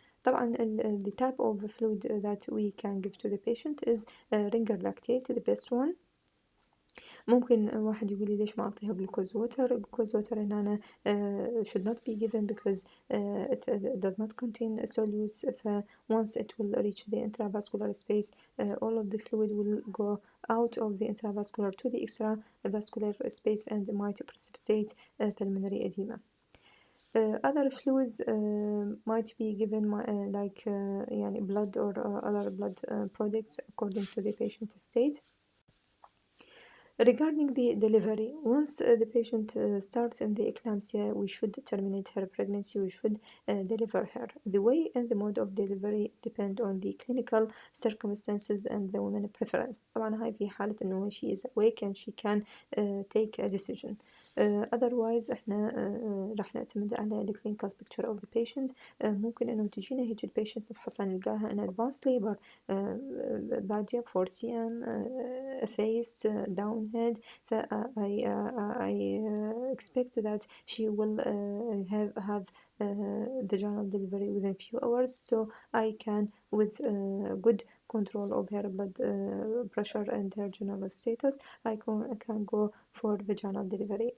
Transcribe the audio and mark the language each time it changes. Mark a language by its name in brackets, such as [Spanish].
[English] طبعا the type of fluid that we can give to the patient is ringer lactate, the best one. [Arabic] ممكن واحد يقول لي ليش ما أعطيها جلوكوز ووتر؟ جلوكوز ووتر هنا [English] should not be given because it does not contain solutes. ف once it will reach the intravascular space all of the fluid will go out of the intravascular to the extravascular space and might precipitate pulmonary edema. Other fluids might be given like يعني blood or other blood products according to the patient state. Regarding the delivery, once the patient starts in the eclampsia, we should terminate her pregnancy, we should deliver her. The way and the mode of delivery depend on the clinical circumstances and the woman's preference. طبعا [Arabic] هاي في حالة إنه [English] she is awake and she can take a decision. Otherwise [Arabic] احنا راح نعتمد على [English] the clinical picture of the patient. [Arabic] ممكن إنه تجينا هيك البيشنت نفحصها نلقاها [English] in advanced labor [Arabic] بادية 4 cm face down head. [English] I expect that she will have vaginal delivery within few hours, so I can with good control of her blood pressure and her general status I can go for vaginal delivery.